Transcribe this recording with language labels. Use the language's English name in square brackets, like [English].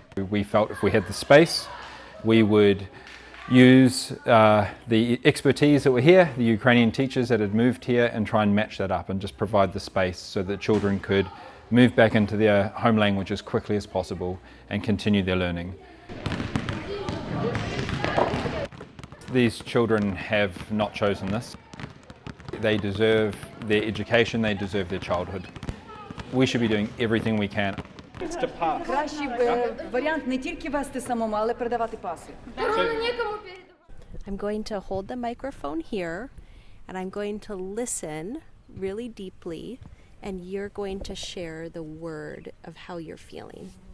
[English] We felt if we had the space, we would use the expertise that were here, the Ukrainian teachers that had moved here, and try and match that up and just provide the space so that children could move back into their home language as quickly as possible and continue their learning. These children have not chosen this. They deserve their education, they deserve their childhood. We should be doing everything we can. [Ukrainian] Кращий варіант не тільки вести самому, але передавати паси. [English] I'm going to hold the microphone here and I'm going to listen really deeply and you're going to share the word of how you're feeling.